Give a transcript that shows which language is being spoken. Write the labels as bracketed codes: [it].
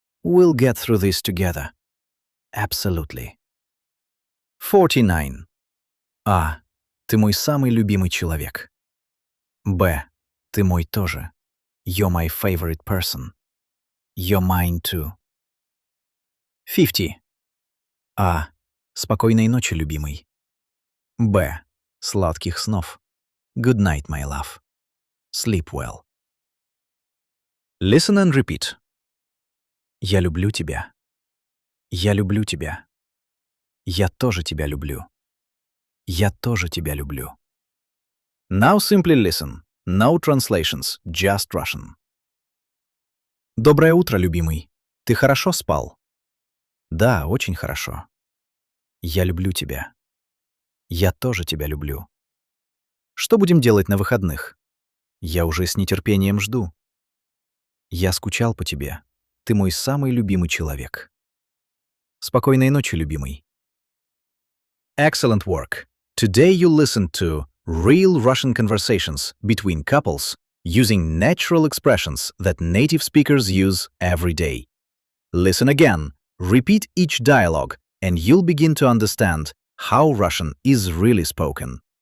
[en] We'll get through this together. Absolutely. 49. А. [ru] Ты мой самый любимый человек. Б. Ты мой тоже. [en] You're my favorite person. You're mine too. 50. А. [ru] Спокойной ночи, любимый. [en] Б. [ru] Сладких снов. [en] Good night, my love. Sleep well. Listen and repeat. [ru] Я люблю тебя. Я люблю тебя. Я тоже тебя люблю. Я тоже тебя люблю. [en] Now simply listen. No translations, just Russian. [ru] Доброе утро, любимый. Ты хорошо спал? Да, очень хорошо. Я люблю тебя. Я тоже тебя люблю. Что будем делать на выходных? Я уже с нетерпением жду. Я скучал по тебе. Ты мой самый любимый человек. Спокойной ночи, любимый. [en] Excellent work. Today you listened to real Russian conversations between couples using natural expressions that native speakers use every day. Listen again, repeat each dialogue, and you'll begin to understand how Russian is really spoken.